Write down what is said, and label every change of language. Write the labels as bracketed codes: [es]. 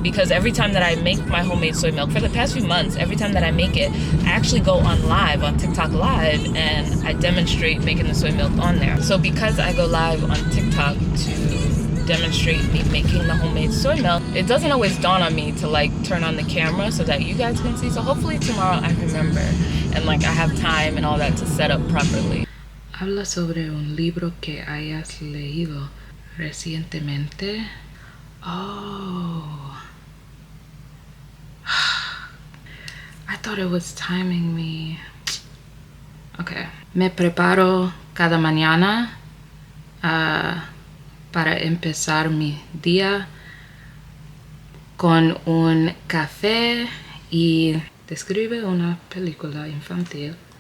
[en] because every time that I make my homemade soy milk, for the past few months, every time that I make it, I actually go on live, on TikTok live, and I demonstrate making the soy milk on there. So because I go live on TikTok to demonstrate me making the homemade soy milk, it doesn't always dawn on me to like turn on the camera so that you guys can see. So hopefully tomorrow I remember and like I have time and all that to set up properly. [es] Habla sobre un libro que hayas leído recientemente. [en] Oh, I thought it was timing me. Okay. [es] Me preparo cada mañana para empezar mi día con un café y describe una película infantil.